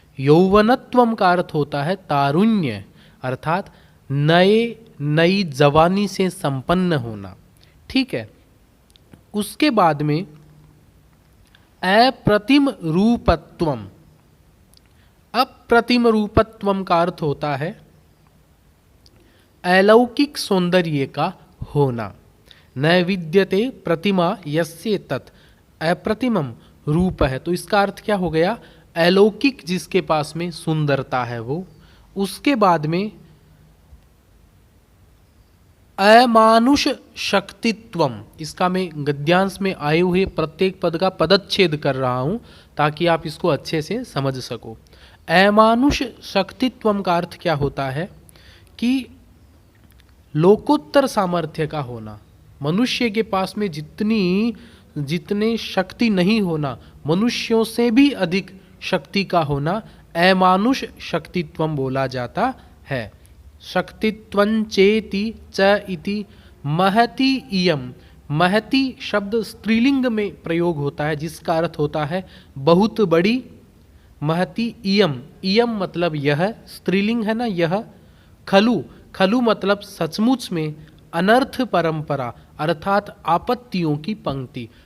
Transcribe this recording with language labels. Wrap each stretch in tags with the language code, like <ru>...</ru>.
<hi>यौवनत्वम का अर्थ होता है तारुण्य अर्थात नई जवानी से संपन्न होना। ठीक है। उसके बाद में अप्रतिम रूपत्वम। अप्रतिम रूपत्वम का अर्थ होता है अलौकिक सौंदर्य का होना।</hi> <sa>न विद्यते प्रतिमा यस्य तत्।</sa> <hi>अप्रतिमम रूप है, तो इसका अर्थ क्या हो गया? अलौकिक जिसके पास में सुंदरता है वो। उसके बाद में अमानुष शक्तित्वम। इसका मैं गद्यांश में आए हुए प्रत्येक पद का पदच्छेद कर रहा हूं ताकि आप इसको अच्छे से समझ सको। अमानुष शक्तित्वम का अर्थ क्या होता है कि लोकोत्तर सामर्थ्य का होना। मनुष्य के पास में जितने शक्ति नहीं होना, मनुष्यों से भी अधिक शक्ति का होना अमानुष शक्तित्वम बोला जाता है।</hi> <sa>शक्तित्वं चेति च इति महति इयम।</sa> <hi>महति शब्द स्त्रीलिंग में प्रयोग होता है जिसका अर्थ होता है बहुत बड़ी। महति इयम, इयम मतलब यह, स्त्रीलिंग है ना यह। खलु, खलु मतलब सचमुच में। अनर्थ परंपरा अर्थात आपत्तियों की पंक्ति।</hi>